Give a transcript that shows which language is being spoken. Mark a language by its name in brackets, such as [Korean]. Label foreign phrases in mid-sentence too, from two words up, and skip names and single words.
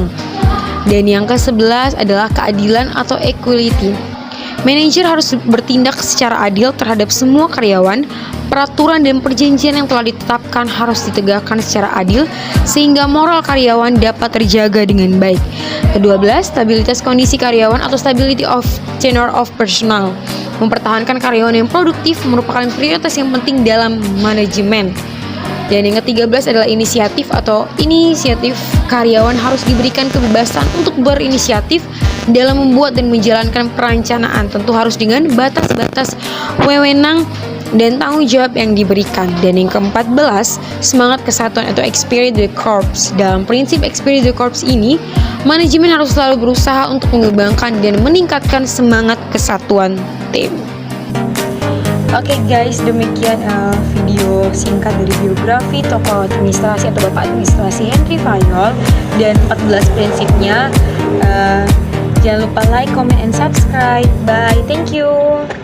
[Indonesian] Dan yang ke-11 adalah keadilan atau equality. Manajer harus bertindak secara adil terhadap semua karyawan. Peraturan dan perjanjian yang telah ditetapkan harus ditegakkan secara adil sehingga moral karyawan dapat terjaga dengan baik. Ke-12, stabilitas kondisi karyawan atau [English] stability of tenure of personnel. [Indonesian] Mempertahankan karyawan yang produktif merupakan prioritas yang penting dalam manajemen. Dan yang ke-13 adalah inisiatif atau inisiatif. Karyawan harus diberikan kebebasan untuk berinisiatif dalam membuat dan menjalankan perencanaan, tentu harus dengan batas-batas wewenang dan tanggung jawab yang diberikan. Dan yang ke-14, semangat kesatuan atau [French] esprit de corps. [Indonesian] Dalam prinsip [French] esprit de corps [Indonesian] ini, manajemen harus selalu berusaha untuk mengembangkan dan meningkatkan semangat kesatuan tim. Oke guys, demikian video singkat dari biografi tokoh administrasi atau Bapak Administrasi Henry Fayol dan 14 prinsipnya. Jangan lupa [English] like, comment, and subscribe. Bye, thank you.